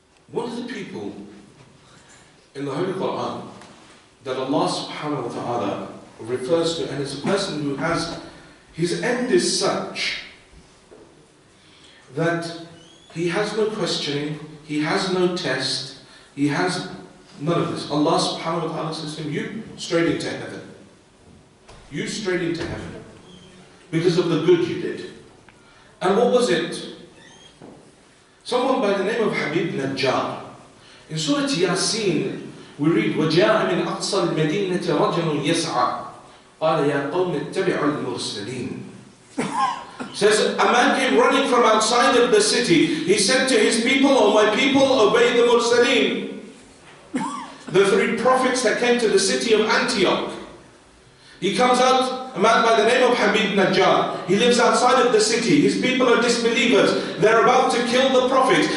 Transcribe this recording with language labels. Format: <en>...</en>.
<en>One of the people in the Holy Quran that Allah subhanahu wa ta'ala refers to, and it's a person who has, his end is such that he has no questioning, he has no test, he has none of this. Allah subhanahu wa ta'ala says to him, you straight into heaven. You straight into heaven. Because of the good you did. And what was it? Someone by the name of Habib Najjar. In Surah Yasin, we read,</en> <ar>وَجَاءَ مِنْ أَقْصَى الْمَدِينَةِ رَجُلٌ يَسْعَى قَالَ يَا قَوْمِ اتَّبِعُوا الْمُرْسَلِينَ.</ar> <en>Says, a man came running from outside of the city. He said to his people, "O my people, obey the Mursaleen." The three prophets that came to the city of Antioch. He comes out, a man by the name of Habib Najjar. He lives outside of the city. His people are disbelievers. They're about to kill the prophet.</en>